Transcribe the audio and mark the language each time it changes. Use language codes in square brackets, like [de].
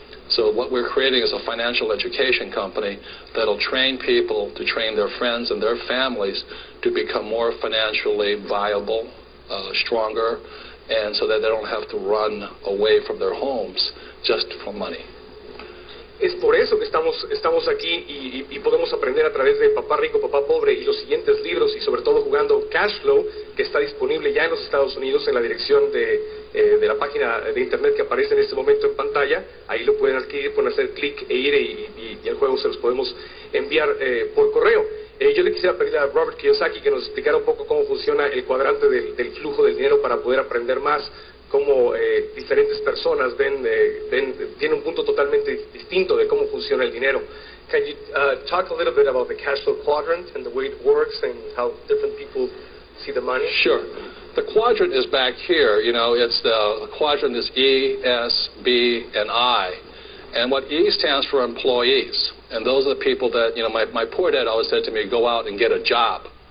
[en] So what we're creating is a financial education company that'll train people to train their friends and their families to become more financially viable, stronger, and so that they don't have to run away from their homes just for money. [es] Es por eso que estamos aquí y podemos aprender a través de Papá Rico, Papá Pobre y los siguientes libros, y sobre todo jugando Cash Flow, que está disponible ya en los Estados Unidos en la dirección de la página de internet que aparece en este momento en pantalla. Ahí lo pueden adquirir, pueden hacer clic e ir y y el juego se los podemos enviar por correo. Yo le quisiera pedir a Robert Kiyosaki que nos explicara un poco cómo funciona el cuadrante del flujo del dinero para poder aprender más, cómo diferentes personas tienen un punto totalmente distinto de cómo funciona el dinero. [en] Can you talk a little bit about the cash flow quadrant and the way it works and how different people see the money? Sure. The quadrant is back here. You know, it's the quadrant is E, S, B, and I. And what E stands for employees. And those are the people that, you know, my poor dad always said to me, go out and get a job.